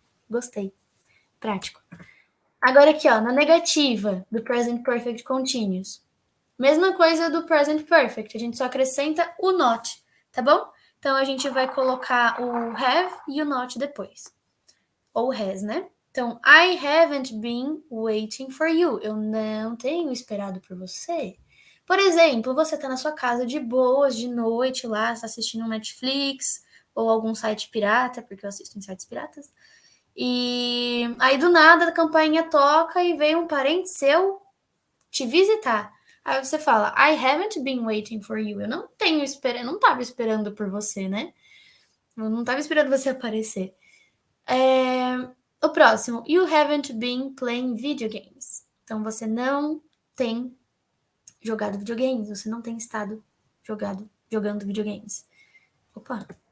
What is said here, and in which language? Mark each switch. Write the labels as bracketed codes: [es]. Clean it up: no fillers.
[pt] Gostei. Prático. Agora aqui, ó, na negativa do present perfect continuous. Mesma coisa do present perfect, a gente só acrescenta o not, tá bom? Então a gente vai colocar o have e o not depois. Ou has, né? [en] Então, I haven't been waiting for you. [pt] Eu não tenho esperado por você. Por exemplo, você tá na sua casa de boas, de noite lá, está assistindo um Netflix ou algum site pirata, porque eu assisto em sites piratas. E aí, do nada, a campainha toca e vem um parente seu te visitar. Aí você fala, [en] I haven't been waiting for you. [pt] Eu não estava esperando por você, né? Eu não estava esperando você aparecer. O próximo, [en] you haven't been playing video games. [pt] Então, você não tem jogado videogames, você não tem estado jogando videogames. Opa!